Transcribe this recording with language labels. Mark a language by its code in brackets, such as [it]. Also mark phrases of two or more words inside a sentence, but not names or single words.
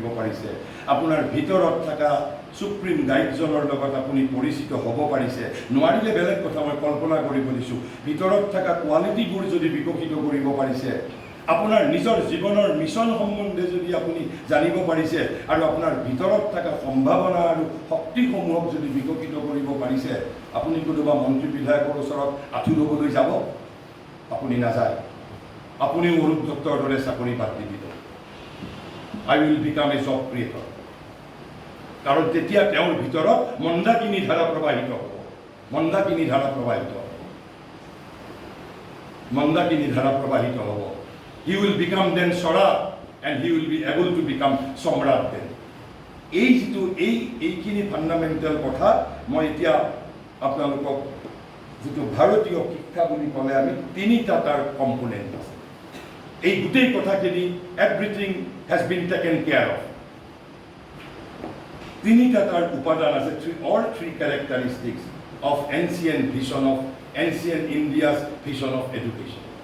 [as] পাৰিছে, আপোনাৰ ভিতৰত থকা সুপ্ৰিম গাইডজনৰ লগত আপুনি পৰিচিত হ'ব পাৰিছে, নোৱাৰিলে বেলেগ কথা, মই কল্পনা কৰিব দিছোঁ, ভিতৰত থকা কোৱালিটিবোৰ যদি বিকশিত কৰিব পাৰিছে, আপোনাৰ নিজৰ জীৱনৰ মিছন সম্বন্ধে যদি আপুনি জানিব পাৰিছে, আৰু আপোনাৰ ভিতৰত থকা সম্ভাৱনা আৰু শক্তিসমূহক যদি বিকশিত কৰিব পাৰিছে, আপুনি কোনোবা মন্ত্ৰী বিধায়কৰ ওচৰত আঁঠু ল'বলৈ যাব? আপুনি নাযায়। আপুনিও অৰূপ দত্তৰ দৰে চাকৰি বাদ দি দিব। [en] I will become a job creator. [as] কাৰণ তেতিয়া তেওঁৰ ভিতৰত মন্দাকিনী ধাৰা প্ৰবাহিত হ'ব। মন্দাকিনী ধাৰা প্ৰবাহিত হ'ব। [en] He will become then Swaraj and he will be able to become Samrat then. [as] এইখিনি ফাণ্ডামেণ্টেল কথা মই এতিয়া আপোনালোকক যিটো ভাৰতীয় শিক্ষা বুলি ক'লে আমি তিনিটা তাৰ কম্পোনেণ্ট আছে। এই গোটেই কথাখিনি [en] everything has been taken care of. [as] তিনিটা তাৰ উপাদান আছে, [en] three characteristics of ancient vision of ancient India's vision of education.